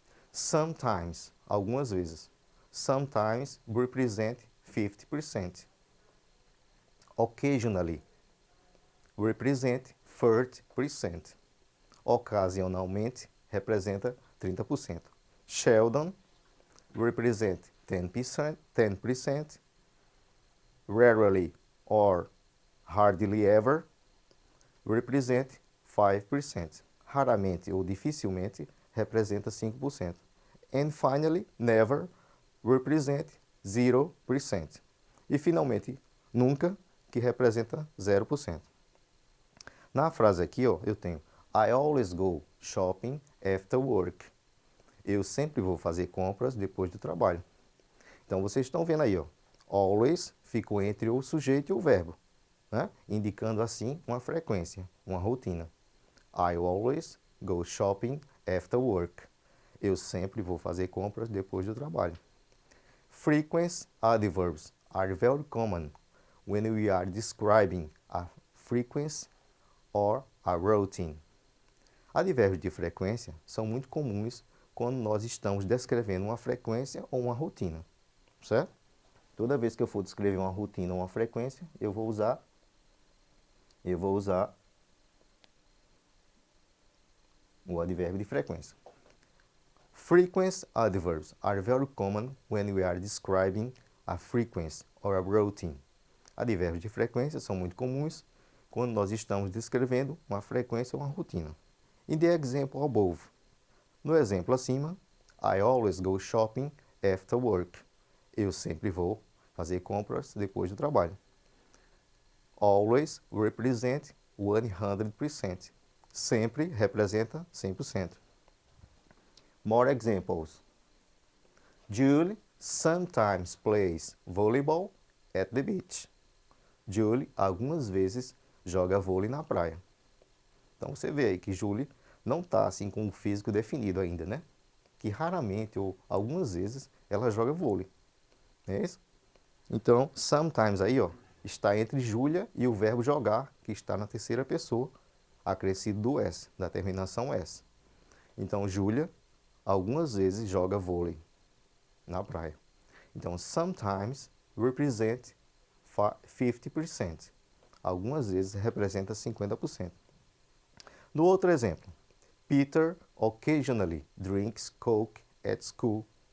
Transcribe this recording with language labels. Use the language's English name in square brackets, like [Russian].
[Portuguese] Sometimes, algumas vezes. [English] Sometimes represent 50%. Occasionally, represent 30%. [Portuguese] Ocasionalmente, representa 30%. [English] Seldom, represent 10%. Rarely or hardly ever, represent 5%. [Portuguese] Raramente ou dificilmente, representa 5%. [English] And finally, never, represent 0%. [Portuguese] E finalmente, nunca, que representa 0%. Na frase aqui, ó, eu tenho [English] I always go shopping after work. [Portuguese] Eu sempre vou fazer compras depois do trabalho. Então, vocês estão vendo aí, ó, always ficou entre o sujeito e o verbo, né? Indicando assim uma frequência, uma rotina. [English] I always go shopping after work. [Portuguese] Eu sempre vou fazer compras depois do trabalho. [English] Frequent adverbs are very common when we are describing a frequency or a routine. [Portuguese] Advérbios de frequência são muito comuns quando nós estamos descrevendo uma frequência ou uma rotina, certo? Toda vez que eu for descrever uma rotina ou uma frequência, eu vou usar o advérbio de frequência. [English] Frequent adverbs are very common when we are describing a frequency or a routine. [Portuguese] Advérbios de frequência são muito comuns quando nós estamos descrevendo uma frequência ou uma rotina. [English] In the example above, [Portuguese] no exemplo acima, [English] I always go shopping after work. [Portuguese] Eu sempre vou fazer compras depois do trabalho. [English] Always represent 100%. [Portuguese] Sempre representa 100%. [English] More examples. Julie sometimes plays volleyball at the beach. [Portuguese] Julie algumas vezes joga vôlei na praia. Então você vê aí que Julie não está assim com o físico definido ainda, né? Que raramente ou algumas vezes ela joga vôlei. É isso? Então, sometimes aí, ó, está entre Júlia e o verbo jogar, que está na terceira pessoa, acrescido do S, da terminação S. Então, Júlia algumas vezes joga vôlei na praia. [English] Então, sometimes represent 50%. [Portuguese] Algumas vezes representa 50%. No outro exemplo, [English] Peter occasionally drinks Coke at school.